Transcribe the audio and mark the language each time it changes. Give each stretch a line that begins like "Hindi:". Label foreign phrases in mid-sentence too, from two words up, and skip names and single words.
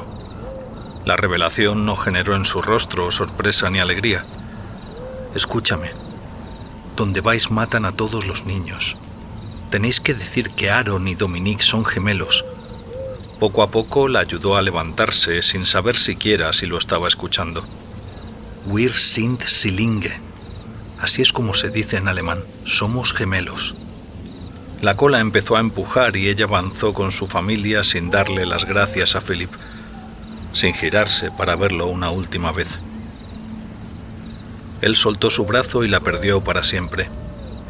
Spanish: La revelación no generó en su rostro sorpresa ni alegría. «Escúchame. Donde vais matan a todos los niños. Tenéis que decir que Aaron y Dominique son gemelos». Poco a poco la ayudó a levantarse sin saber siquiera si lo estaba escuchando.
German: «Wir sind Zwillinge».
Spanish: Así es como se dice en alemán. Somos gemelos. La cola empezó a empujar y ella avanzó con su familia sin darle las gracias a Philip, sin girarse para verlo una última vez. Él soltó su brazo y la perdió para siempre.